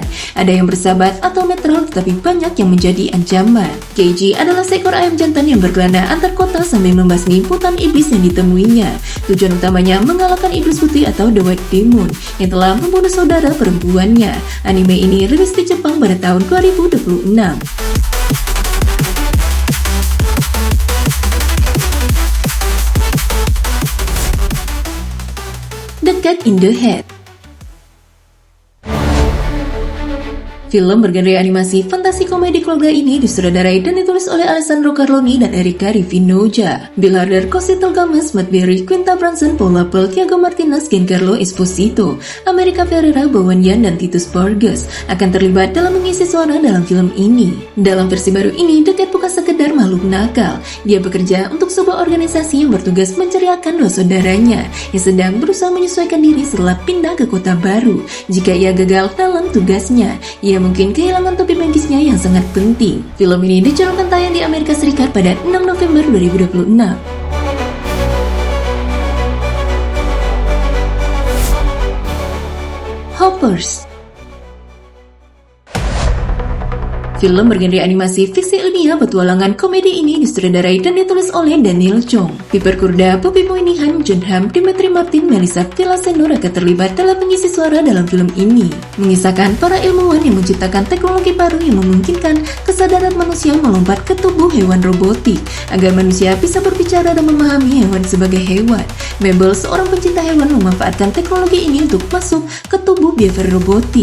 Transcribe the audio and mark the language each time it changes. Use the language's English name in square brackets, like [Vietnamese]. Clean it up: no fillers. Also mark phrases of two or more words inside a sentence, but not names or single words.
[Indonesian] Ada yang bersahabat atau netral, tetapi banyak yang menjadi ancaman. Keiji adalah seekor ayam jantan yang berkelana antar kota sambil membasmi mutan iblis yang ditemuinya. Tujuan utamanya mengalahkan iblis putih atau The White Demon yang telah membunuh saudara perempuannya. Anime ini rilis di Jepang pada tahun 2026. The Cat in the Hat. Film bergenre animasi fantasi komedi keluarga ini disutradarai dan ditulis oleh Alessandro Carloni dan Erika Rivinoja. Bill Hader, Cosito Gomez, Matt Berry, Quinta Brunson, Paul Appel, Thiago Martinez, Giancarlo Esposito, America Ferrera, Bowen Yan, dan Titus Burgess akan terlibat dalam mengisi suara dalam film ini. Dalam versi baru ini, The Cat bukan sekedar makhluk nakal. Dia bekerja untuk sebuah organisasi yang bertugas menceriakan 2 saudaranya yang sedang berusaha menyesuaikan diri setelah pindah ke kota baru. Jika ia gagal dalam tugasnya, ia mungkin kehilangan topi magisnya yang sangat penting. Film ini dijadwalkan tayang di Amerika Serikat pada 6 November 2026. Hoppers. Film bergenre animasi fiksi ilmiah petualangan komedi ini disutradarai dan ditulis oleh Daniel Chong. Piper Kurda, Bobby Moynihan, John Hamm, Dimitri Martin, Melissa Villasenor akan terlibat dalam pengisi suara dalam film ini. Mengisahkan para ilmuwan yang menciptakan teknologi baru yang memungkinkan kesadaran manusia melompat ke tubuh hewan robotik agar manusia bisa berbicara dan memahami hewan sebagai hewan. Mabel, seorang pencinta hewan, memanfaatkan teknologi ini untuk masuk ke tubuh beaver robotik.